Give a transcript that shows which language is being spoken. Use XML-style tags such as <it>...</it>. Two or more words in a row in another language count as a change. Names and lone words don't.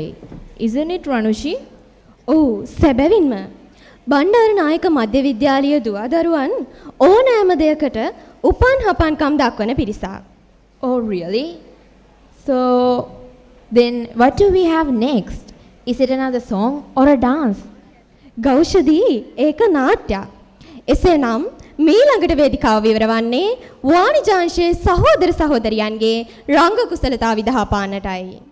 <en>Isn't it, Ranushi?</en> <si>ඔව් සැබවින්ම බණ්ඩාරනායක මධ්‍ය විද්‍යාලීය දුවදරුවන් ඕනෑම දෙයකට උපන් හපන්කම් දක්වන පිරිසක්.</si> <en>Oh, really? So, then what do we have next? Is it another song or a dance?</en> <si>ගෞෂදී ඒක නාට්‍යයක්. එසේනම් මීළඟට වේදිකාව විවරවන්නේ වාණිජාංශයේ සහෝදර සහෝදරියන්ගේ රංග කුසලතා විදහාපාන්නටයි.</si>